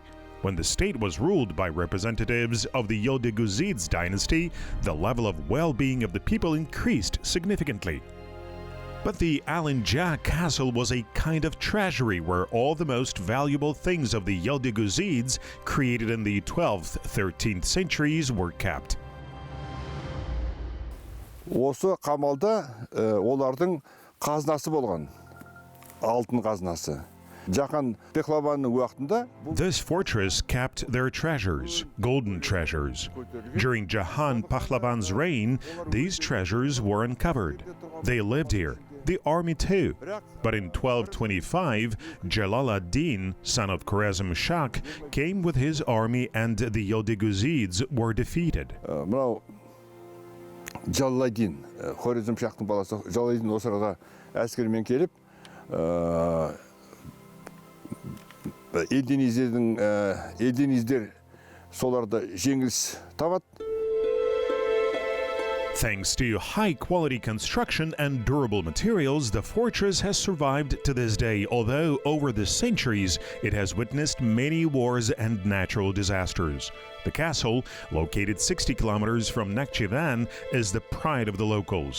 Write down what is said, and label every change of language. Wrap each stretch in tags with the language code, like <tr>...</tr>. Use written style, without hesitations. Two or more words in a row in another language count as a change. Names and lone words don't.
<en>When the state was ruled by representatives of the Yildiz dynasty, the level of well-being of the people increased significantly. But the Alinja castle was a kind of treasury where all the most valuable things of the Yildiz created in the 12th, 13th centuries were kept.</en> <kk>Осы қамалда олардың қазынасы болған, алтын қазынасы. Жақан Пехлаванның уақытында</kk> <en>This fortress kept their treasures, golden treasures. During Jahan Pahlavan's reign, these treasures were uncovered. They lived here, the army too. But in 1225, Jalal ad-Din, son of Khwarezm Shah, came with his army and the Yildiz were defeated.</en> <kk>мынау Жалладин, Хорезм Шахтың баласы Жалладин осы арада әскермен келіп, Елдениздер соларда жеңіліс табады.</kk> <en>Thanks to high-quality construction and durable materials, the fortress has survived to this day, although over the centuries it has witnessed many wars and natural disasters. The castle, located 60 kilometers from Nakhichevan, is the pride of the locals.</en>